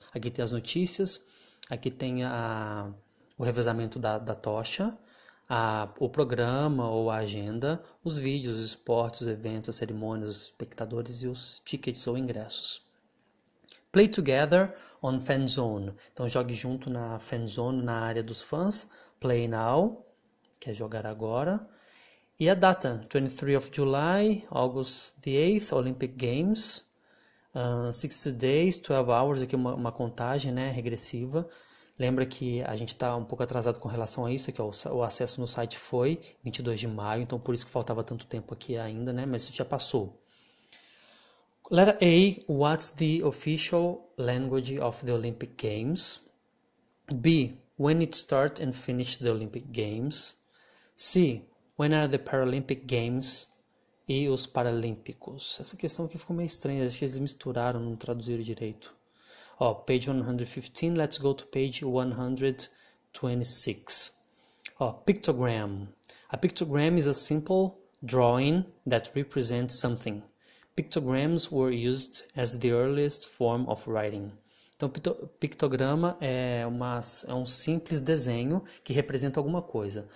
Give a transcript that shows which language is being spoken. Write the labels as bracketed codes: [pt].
[pt] Aqui tem as notícias, aqui tem o revezamento da tocha, o programa ou a agenda, os vídeos, os esportes, os eventos, as cerimônias, os espectadores e os tickets ou ingressos. [en] Play together on fan zone. [pt] Então jogue junto na fan zone, na área dos fãs. [en] Play now, [pt] que é jogar agora. E a data, [en] 23 of July, August the 8th, Olympic Games. 60 days, 12 hours, [pt] aqui uma contagem, né, regressiva. Lembra que a gente está um pouco atrasado com relação a isso, que o acesso no site foi 22 de maio, então por isso que faltava tanto tempo aqui ainda, né, mas isso já passou. [en] Letter A, what's the official language of the Olympic Games? B, when it start and finish the Olympic Games? C, when are the Paralympic Games [pt] e os Paralímpicos? Essa questão aqui ficou meio estranha, acho que eles misturaram, não traduziram direito. [en] Ó, page 115, let's go to page 126. Ó, pictogram. A pictogram is a simple drawing that represents something. Pictograms were used as the earliest form of writing. [pt] Então, pictograma é um simples desenho que representa alguma coisa.